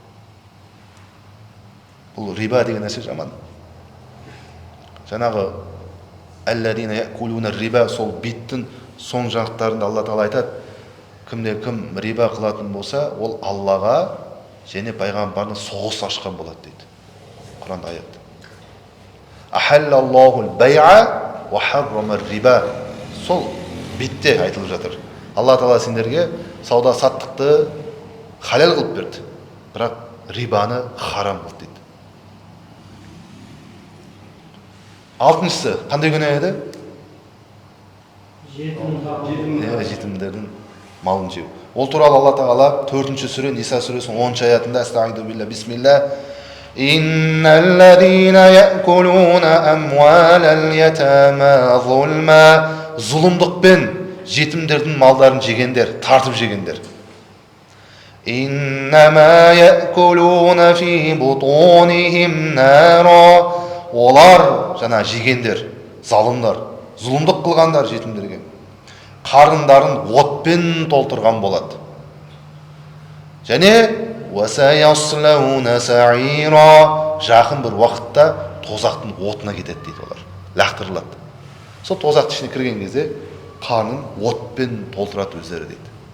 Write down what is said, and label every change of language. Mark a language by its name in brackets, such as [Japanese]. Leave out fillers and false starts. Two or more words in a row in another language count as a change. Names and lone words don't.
[Kazakh] Бұл риба деген нәрсе жаман. Жаңағы [Arabic] الذين يأكلون الربا, [Kazakh] сол биттің соң жақтарында Алла Тағала айтады, кімде кім риба қылатын болса, ол Аллаға және пайғамбарына соғыс ашқан болады дейді. Құранда аят. [Arabic] أحل الله البيع وحرم الربا. [Kazakh] Сол бетте айтылып жатыр. Алла Тағала сендерге сауда саттықты халал қылып берді, бірақ рибаны харам қылды дейді. Алтыншысы қандай күнә еді? Жетімдердің малын жеу. Ол туралы Алла Тағала 4-ші сүре Ниса сүресінің 10-ші аятында [Arabic] أستعيذ بالله بسم الله إن الذين يأكلون أموال اليتامى ظلما. [Kazakh] Зұлымдықпен жетімдердің малдарын жегендер, тартып жегендер. [Arabic] إنما يأكلون في بطونهم نارا. [Kazakh] Олар жана жегендер, залымдар, зұлымдық қылғандар жетімдерге, қарындарын отпен толтырған болады. [Arabic] Және وسيصلون سعيرا. [Kazakh] Жақын бір уақытта тозақтың отына кетеді дейді олар. Лақтырылады. Сол тозақтың ішіне кірген кезде қарнын отпен толтырады өздері дейді.